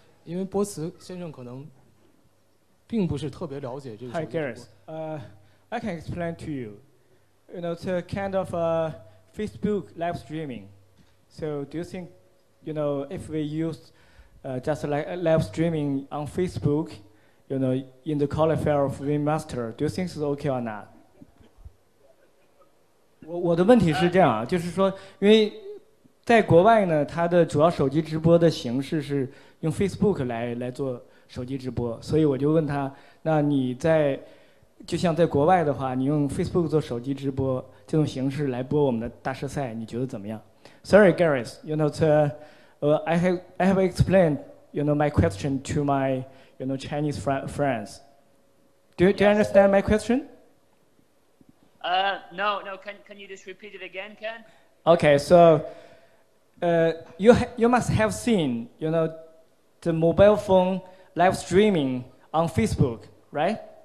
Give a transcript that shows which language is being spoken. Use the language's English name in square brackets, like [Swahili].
[Chinese] 因为波茨先生可能并不是特别了解这个。 [English] Hi, Gareth. I can explain to you. It's a kind of Facebook live streaming. So, do you think, if we use just like live streaming on Facebook, in the qualifier of Wingmaster, do you think it's okay or not? [Chinese] 我的问题是这样啊，就是说，因为在国外呢，它的主要手机直播的形式是用 Facebook 来做手机直播，所以我就问他，那你就像在国外的话，你用 Facebook 做手机直播这种形式来播我们的大师赛，你觉得怎么样 ？ [English] Sorry, Gareth, I have explained, my question to my, Chinese friends. Do you understand my question? No. Can you just repeat it again, Ken? Okay, so you must have seen, the mobile phone live streaming on Facebook, right?